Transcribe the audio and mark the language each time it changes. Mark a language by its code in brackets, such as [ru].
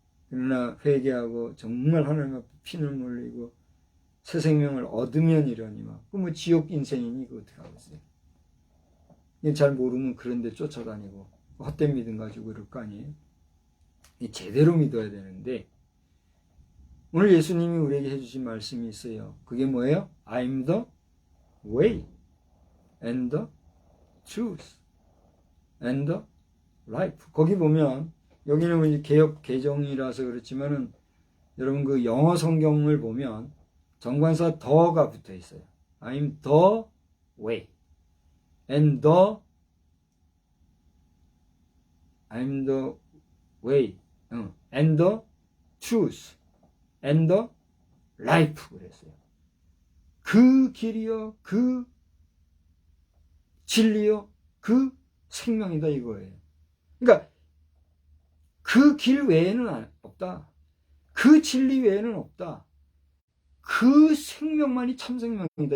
[ko] 그러나 회개하고 정말 하나님 앞에 피를 흘리고 새 생명을 얻으면 이러니만 그 뭐 지옥 인생이니 이거 어떻게 하겠어요? 잘 모르면 그런 데 쫓아다니고 헛된 믿음 가지고 그럴 거 아니에요? 제대로 믿어야 되는데 오늘 예수님이 우리에게 해주신 말씀이 있어요. 그게 뭐예요? [en] I'm the way and the truth and the life. [ko] 거기 보면 여기는 개역 개정이라서 그렇지만은 여러분 그 영어 성경을 보면 정관사 더가 붙어 있어요. [en] I'm the way and the I'm the way and the truth and the life [ko] 그랬어요. 그 길이요, 그 진리요, 그 생명이다 이거예요. 그러니까 그 길 외에는 없다. 그 진리 외에는 없다. 그 생명만이 참 생명이다.